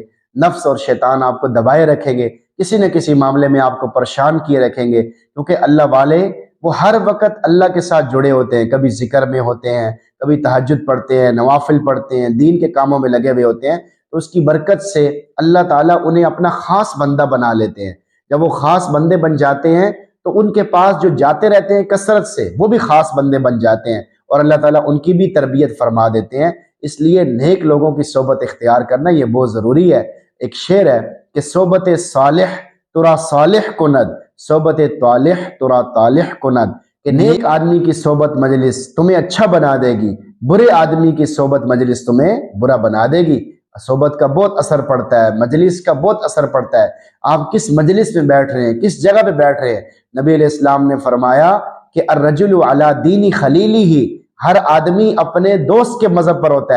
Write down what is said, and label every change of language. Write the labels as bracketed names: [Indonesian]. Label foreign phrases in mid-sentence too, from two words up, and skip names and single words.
[Urdu] نفس اور شیطان آپ کو دبائے رکھیں گے، کسی نہ کسی معاملے میں آپ کو پریشان کیے رکھیں گے، کیونکہ اللہ والے وہ ہر وقت اللہ کے ساتھ جڑے ہوتے ہیں، کبھی ذکر میں ہوتے ہیں، کبھی تہجد پڑھتے ہیں، نوافل پڑھتے ہیں، دین کے کاموں میں لگے ہوئے ہوتے ہیں، تو اس کی برکت سے اللہ تعالیٰ انہیں اپنا خاص بندہ بنا لیتے ہیں۔ جب وہ خاص بندے بن جاتے ہیں تو ان کے پاس جو جاتے رہتے ہیں کثرت سے، وہ بھی خاص بندے بن جاتے ہیں اور اللہ تعالیٰ ان کی بھی تربیت فرما دیتے ہیں۔ اس لیے نیک لوگوں کی صحبت اختیار کرنا یہ بہت ضروری ہے۔ ایک شعر ہے کہ [Persian] صحبت صالح ترا صالح کند، صحبت طالح ترا طالح کند، [Urdu] کہ نیک آدمی کی صحبت مجلس تمہیں اچھا بنا دے گی، برے آدمی کی صحبت مجلس تمہیں برا بنا دے گی۔ صحبت کا بہت اثر پڑتا ہے، مجلس کا بہت اثر پڑتا ہے۔ آپ کس مجلس میں بیٹھ رہے ہیں، کس جگہ پہ بیٹھ رہے ہیں۔ نبی [Arabic] علیہ السلام [Urdu] نے فرمایا کہ [Arabic] الرجل علی دین خلیلہ، [Urdu] ہر آدمی اپنے دوست کے مذہب پر ہوتا ہے۔